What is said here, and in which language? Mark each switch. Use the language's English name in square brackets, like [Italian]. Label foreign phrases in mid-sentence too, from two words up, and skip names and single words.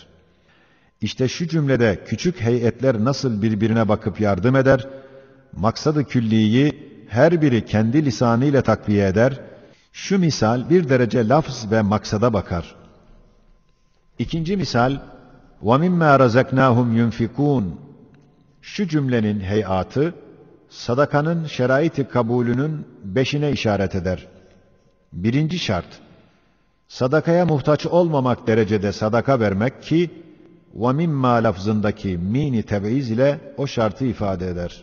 [Turkish] İşte şu cümlede küçük heyetler nasıl birbirine bakıp yardım eder, maksad-ı külliyi her biri kendi lisanıyla takviye eder, şu misal bir derece lafz ve maksada bakar. İkinci misal, [Arabic] وَمِمَّا رَزَقْنَاهُمْ يُنْفِقُونَ [Turkish] Şu cümlenin heyatı, sadakanın şerait-i kabulünün 5'ine işaret eder. Birinci şart, sadakaya muhtaç olmamak derecede sadaka vermek ki, وَمِمَّا lafzındaki mini teb'iz ile o şartı ifade eder.